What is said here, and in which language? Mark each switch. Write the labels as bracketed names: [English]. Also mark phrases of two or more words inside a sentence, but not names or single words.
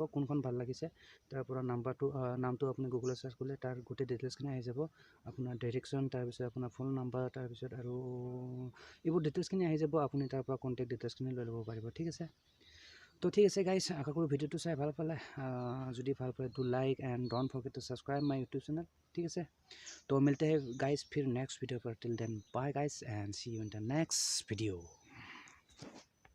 [Assamese] কোনখন ভাল লাগিছে তাৰ পৰা নামটো আপুনি গুগলত চাৰ্চ কৰিলে তাৰ গোটেই ডিটেইলছখিনি আহি যাব আপোনাৰ ডিৰেকশ্যন তাৰপিছত আপোনাৰ [English] phone number [Assamese] তাৰপিছত আৰু এইবোৰ ডিটেইলছখিনি আহি যাব আপুনি তাৰ পৰা [English] contact detailsখিনি [Assamese] লৈ ল'ব পাৰিব ঠিক আছে তো ঠিক আছে গাইজ আশা কৰোঁ ভিডিঅ'টো চাই ভাল পালে যদি ভাল পালে [English] to like and don't forget to subscribe my YouTube channel [Assamese] ঠিক আছে তো মিলতে [Hindi] हैं गाइस फिर [English] next video पर till then bye guys and see you in the next video